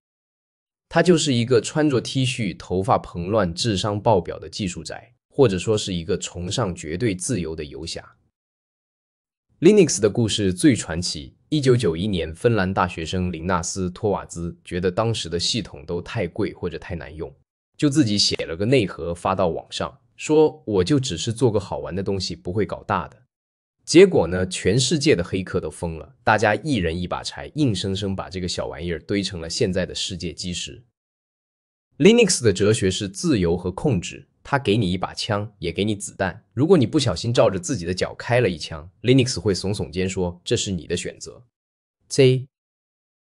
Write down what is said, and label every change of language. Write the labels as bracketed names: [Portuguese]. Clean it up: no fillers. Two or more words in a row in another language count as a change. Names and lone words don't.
[Chinese] 他就是一個穿着 T 恤、頭髮蓬亂、智商爆表的技術宅，或者說是一個崇尚絕對自由的游俠。Linux 的故事最傳奇。1991年，芬蘭大學生林納斯·托瓦茲覺得當時的系統都太貴或者太難用，就自己寫了個內核發到網上，說我就只是做個好玩的東西，不會搞大的。結果呢，全世界的黑客都瘋了，大家一人一把柴，硬生生把這個小玩意兒堆成了現在的世界基石。Linux 的哲學是自由和控制，它給你一把槍，也給你子彈。如果你不小心照着自己的腳開了一槍， Linux 會聳聳肩說這是你的選擇。